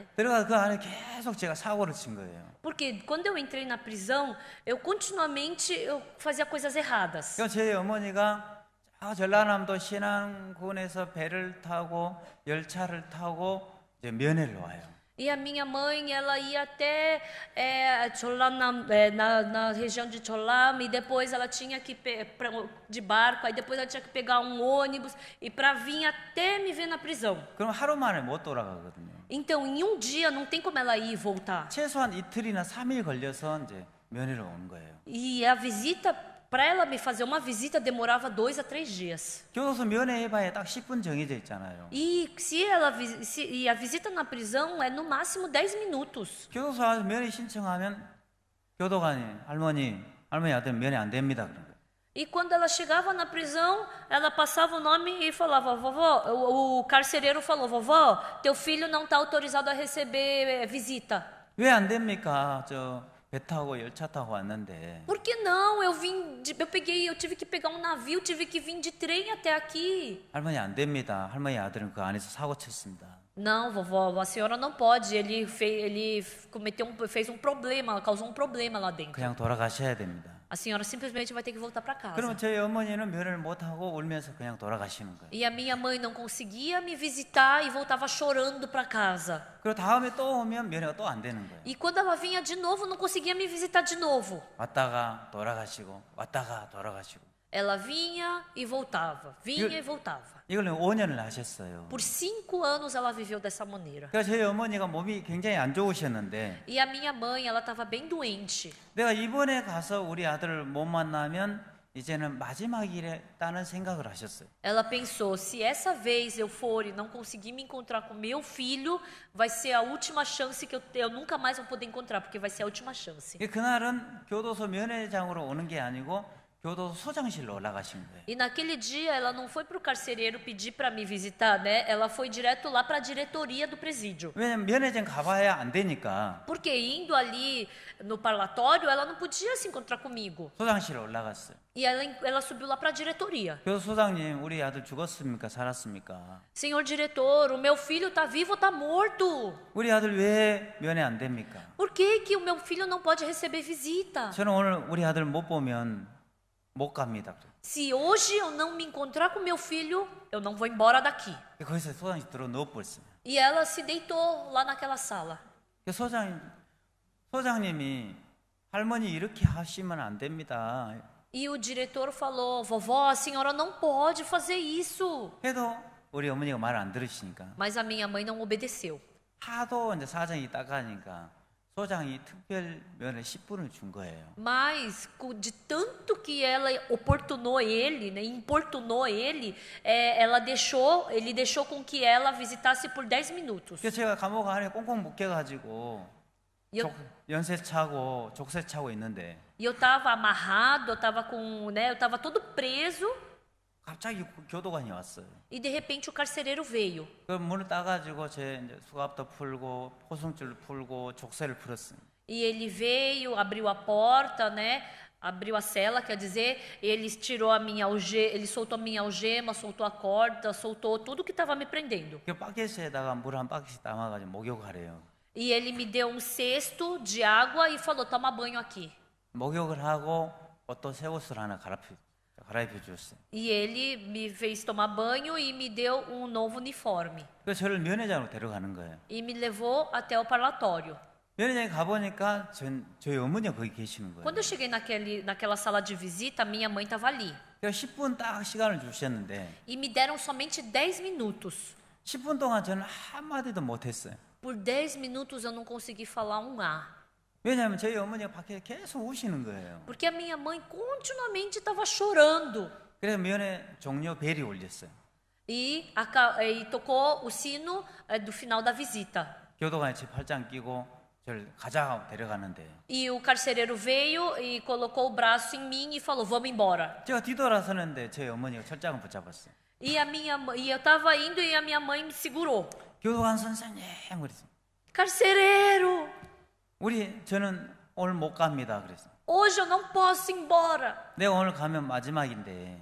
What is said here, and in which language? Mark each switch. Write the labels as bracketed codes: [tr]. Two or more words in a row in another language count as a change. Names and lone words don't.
[ko] 들어가 그 안에 계속 제가 사고를 친 거예요. [pt] Porque quando eu entrei na prisão, eu fazia coisas erradas. [ko] 그러니까 저희 어머니가 전라남도 신안군에서 배를 타고 열차를 타고 이제 면회를 와요. [pt] E a minha mãe, ela ia até Cholam, na região de Cholam, e depois ela tinha que de barco, aí depois ela tinha que pegar um ônibus e para vir até me ver na prisão. [ko] 그럼 하루 만에 못 돌아가거든요. [pt] Então, em um dia não tem como ela ir e voltar. [ko] 최소한 이틀이나 3일 걸려서 이제 면회를 온 거예요. [pt] E a visita, para ela me fazer uma visita, demorava 2 a 3 dias. [ko] 교도소 면회해봐야 딱 10분 정해져 있잖아요. [pt] E a visita na prisão é no máximo 10 minutos. [ko] 교도소 와서 면회 신청하면 교도관이 할머니 아들 면회 안 됩니다. 그런 거예요. [pt] E quando ela chegava na prisão, ela passava o nome e falava: vovó, o carcereiro falou: vovó, teu filho não está autorizado a receber visita. [ko] 왜 안 됩니까? 배 타고 열차 타고 왔는데. [pt] Por que não? Eu tive que pegar um navio, tive que vir de trem até aqui. [ko] 할머니 안 됩니다. 할머니 아들은 그 안에서 사고 쳤습니다. [pt] Não, vovó, a senhora não pode. Ele fez um problema, causou um problema lá dentro. [ko] 그냥 돌아가셔야 됩니다. [pt] A senhora simplesmente vai ter que voltar para casa. [ko] 그러면 저희 어머니는 면회를 못 하고 울면서 그냥 돌아가시는 거예요. [pt] E a minha mãe não conseguia me visitar e voltava chorando para casa. [ko] 그리고 다음에 또 오면 면회가 또 안 되는 거예요. [pt] E quando ela vinha de novo, não conseguia me visitar de novo. [ko] 왔다가 돌아가시고 왔다가 돌아가시고. [pt] Ela vinha e voltava, vinha e voltava. [ko] 이걸 5년을 하셨어요. [pt] Por 5 anos ela viveu dessa maneira. [ko] 그러니까 저희 어머니가 몸이 굉장히 안 좋으셨는데 [pt] E a minha mãe, ela estava bem doente. [ko] 내가 이번에 가서 우리 아들을 못 만나면 이제는 마지막이랬다는 생각을 하셨어요. [pt] Ela pensou, se essa vez eu for e não conseguir me encontrar com meu filho, vai ser a última chance que eu nunca mais vou poder encontrar, porque vai ser a última chance. [ko] 그날은 교도소 면회장으로 오는 게 아니고 교도소장실로 올라가신 거예요. [pt] E naquele dia ela não foi para o carcereiro pedir para me visitar, né? Ela foi direto lá para a diretoria do presídio. [ko] 왜냐면 면회장 가봐야 안 되니까 [pt] Porque indo ali no parlatório, ela não podia se encontrar comigo. [ko] 소장실에 올라갔어요. [pt] E ela subiu lá para a diretoria. [ko] 교도소장님, 우리 아들 죽었습니까? 살았습니까? [pt] Senhor diretor, o meu filho está vivo ou está morto? [ko] 우리 아들 왜 면회 안 됩니까? [pt] Por que que o meu filho não pode receber visita? [ko] 저는 오늘 우리 아들 못 보면 못 갑니다. [pt] Se hoje eu não me encontrar com meu filho, eu não vou embora daqui. [ko] 거기서 소장실 들어 누워버렸어요. [pt] E ela se deitou lá naquela sala. [ko] 소장님이 할머니 이렇게 하시면 안 됩니다. [pt] E o diretor falou: vovó, a senhora não pode fazer isso. [ko] 해도 우리 어머니가 말 안 들으시니까 [pt] Mas a minha mãe não obedeceu. [ko] 하도 이제 사정이 따가니까 소장이 특별 면회 10분을 준 거예요. [pt] Mas de tanto que ela oportunou ele, né, importunou ele, ele deixou com que ela visitasse por 10 minutos. [ko] 그래서 제가 감옥 안에 꽁꽁 묶여가지고 [pt] E eu, [ko] 연쇄 차고 족쇄 차고 있는데 [pt] e eu tava amarrado, eu tava com, né, eu tava todo preso [ko] 갑자기 교도관이 왔어요. [pt] e de repente o carcereiro veio. [ko] 그 문을 따가지고 제 이제 수갑도 풀고 포승줄 풀고 족쇄를 풀었어요. [pt] E ele veio, abriu a porta, né? Abriu a cela, quer dizer, ele tirou a minha ele soltou a minha algema, soltou a corda, soltou tudo que estava me prendendo. [ko] 그 바켓에다가 물 한 바퀴씩 담아가지고 목욕하래요. [pt] E ele me deu um cesto de água e falou: toma banho aqui. [ko] 목욕을 하고 또 새 옷을 하나 갈아입혀 줬어요. [pt] E ele me fez tomar banho e me deu um novo uniforme. [ko] 그래서 저를 면회장으로 데려가는 거예요. [pt] E me levou até o parlatório. [ko] 면회장에 가보니까 저희 어머니가 거기 계시는 거예요. [pt] Quando eu cheguei naquela sala de visita, minha mãe estava ali. [ko] 그래서 10분 딱 시간을 주셨는데 [pt] E me deram somente 10 minutos. [ko] 10분 동안 저는 한마디도 못했어요. [pt] Por 10 minutos eu não consegui falar um A. [ko] 왜냐하면 저희 어머니가 밖에 계속 우시는 거예요. [pt] Porque a minha mãe continuamente estava chorando. [ko] 그래서 면회 종료 벨이 울렸어요. [pt] E tocou o sino do final da visita. [ko] 교도관이 제 팔짱 끼고 저를 가자 데려가는데 [pt] E o carcereiro veio e colocou o braço em mim e falou: vamos embora. [ko] 제가 뒤돌아서는데 저희 어머니가 철장을 붙잡았어요. [pt] E eu estava indo e a minha mãe me segurou. [ko] 교도관 선생님 그랬어요. [pt] Carcereiro, [ko] 저는 오늘 못 갑니다. 그랬어요. [pt] hoje eu não posso ir embora. [ko] 내가 오늘 가면 마지막인데